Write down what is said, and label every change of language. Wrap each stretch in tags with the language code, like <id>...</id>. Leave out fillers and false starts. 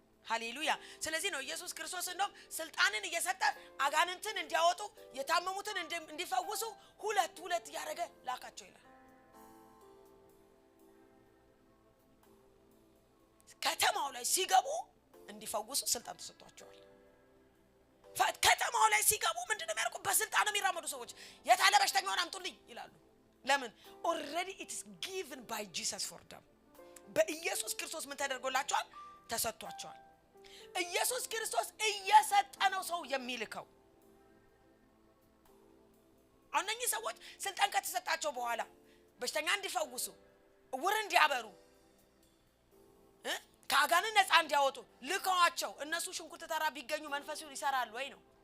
<am>ሃሌሉያ። ስለዚህ ነው ኢየሱስ ክርስቶስ እንደውም ስልጣንን እየሰጠ አጋንንትን እንዲያወጡ የታመሙትን እንዲፈውሱ ሁለት ያረገ ላካቸው ይላል። ከተማው ላይ ሲገቡ እንዲፈውሱ ስልጣን ተሰጥቷቸዋል። ከተማው ላይ ሲገቡ ምንድነው የሚያደርጉ? በስልጣን የሚራመዱ ሰዎች የታለ በሽተኛውን አምጡልኝ ይላሉ። ለምን?</am> <en>already it is given by Jesus for them።</en> <am>በኢየሱስ ክርስቶስ ምን ተደርጎላቸዋል? ተሰጥቷቸዋል። ኢየሱስ ክርስቶስ እየሰጠነው ሰው የሚልከው እነኚህ ሰዎች ስልጣን ከተሰጣቸው በኋላ በሽተኛ እንዲፈውሱ፣ ዕውር እንዲያበሩ፣ ከአጋንንት ነፃ እንዲያወጡ ልከዋቸው እነሱ ሽንኩርት ተራ ቢገኙ መንፈሱ ይሰራል ወይ ነው?</am>